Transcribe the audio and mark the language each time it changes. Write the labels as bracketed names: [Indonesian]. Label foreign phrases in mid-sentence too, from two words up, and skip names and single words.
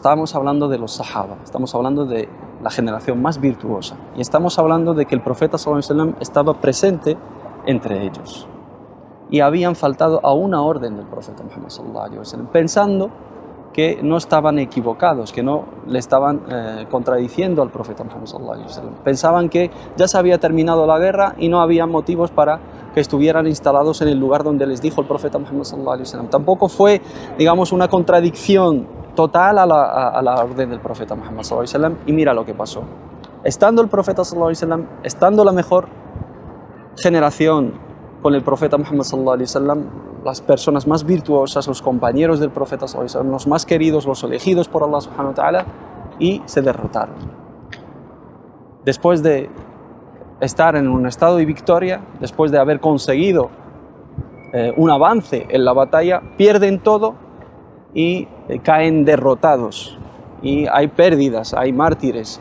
[Spanish] Estamos hablando de los sahaba, estamos hablando de la generación más virtuosa y estamos hablando de que el profeta [Arabic] صلى الله عليه وسلم [Spanish] estaba presente entre ellos y habían faltado a una orden del profeta Muhammad [Arabic] صلى الله عليه وسلم, [Spanish] pensando que no estaban equivocados, que no le estaban contradiciendo al profeta Muhammad [Arabic] صلى الله عليه وسلم. [Spanish] Pensaban que ya se había terminado la guerra y no había motivos para que estuvieran instalados en el lugar donde les dijo el profeta Muhammad [Arabic] صلى الله عليه وسلم. [Spanish] Tampoco fue, digamos, una contradicción total a la orden del profeta Muhammad [Arabic] صلى الله عليه وسلم. [Spanish] Y mira lo que pasó. Estando el profeta [Arabic] صلى الله عليه وسلم, [Spanish] estando la mejor generación con el profeta Muhammad [Arabic] صلى الله عليه وسلم, [Spanish] las personas más virtuosas, los compañeros del profeta [Arabic] صلى الله عليه وسلم, [Spanish] los más queridos, los elegidos por [Arabic] الله سبحانه وتعالى, [Spanish] y se derrotaron. Después de estar en un estado de victoria, después de haber conseguido un avance en la batalla, pierden todo y caen derrotados. Y hay pérdidas, hay mártires.